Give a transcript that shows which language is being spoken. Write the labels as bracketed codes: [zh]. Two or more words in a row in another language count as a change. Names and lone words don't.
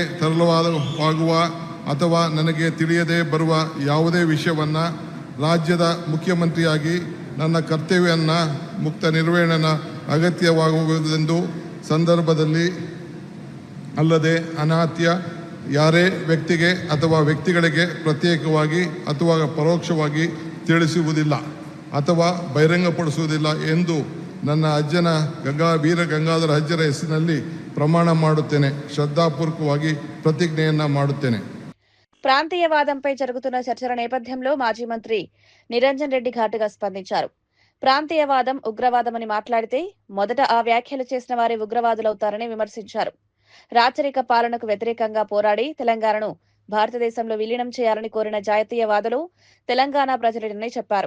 [kn] ತರಲಾಗುವ ಅಥವಾ ನನಗೆ ತಿಳಿಯದೇ ಬರುವ ಯಾವುದೇ ವಿಷಯವನ್ನು ರಾಜ್ಯದ ಮುಖ್ಯಮಂತ್ರಿಯಾಗಿ ನನ್ನ ಕರ್ತವ್ಯವನ್ನು ಮುಕ್ತ ನಿರ್ವಹಣೆ ಅಗತ್ಯವಾಗುವುದೆಂದು ಸಂದರ್ಭದಲ್ಲಿ ಅಲ್ಲದೆ ಅನಾತ್ಯ ಯಾರೇ ವ್ಯಕ್ತಿಗೆ ಅಥವಾ ವ್ಯಕ್ತಿಗಳಿಗೆ ಪ್ರತ್ಯೇಕವಾಗಿ ಅಥವಾ ಪರೋಕ್ಷವಾಗಿ ತಿಳಿಸುವುದಿಲ್ಲ ಅಥವಾ ಬಹಿರಂಗಪಡಿಸುವುದಿಲ್ಲ ಎಂದು ನನ್ನ ಅಜ್ಜನ ವೀರ ಗಂಗಾಧರ ಅಜ್ಜರ ಹೆಸರಿನಲ್ಲಿ ಪ್ರಮಾಣ ಮಾಡುತ್ತೇನೆ. ಶ್ರದ್ಧಾಪೂರ್ವಕವಾಗಿ ಪ್ರತಿಜ್ಞೆಯನ್ನ ಮಾಡುತ್ತೇನೆ. [te] ప్రాంతీయవాదంపై జరుగుతున్న చర్చల నేపథ్యంలో మాజీ మంత్రి నిరంజన్ రెడ్డి ఘాటుగా స్పందించారు. ప్రాంతీయవాదం ఉగ్రవాదమని మాట్లాడితే మొదట ఆ వ్యాఖ్యలు చేసిన వారే ఉగ్రవాదులవుతారని విమర్శించారు. రాచరిక పాలనకు వ్యతిరేకంగా పోరాడి తెలంగాణను భారతదేశంలో విలీనం చేయాలని కోరిన జాతీయవాదులు తెలంగాణ ప్రజలని చెప్పారు.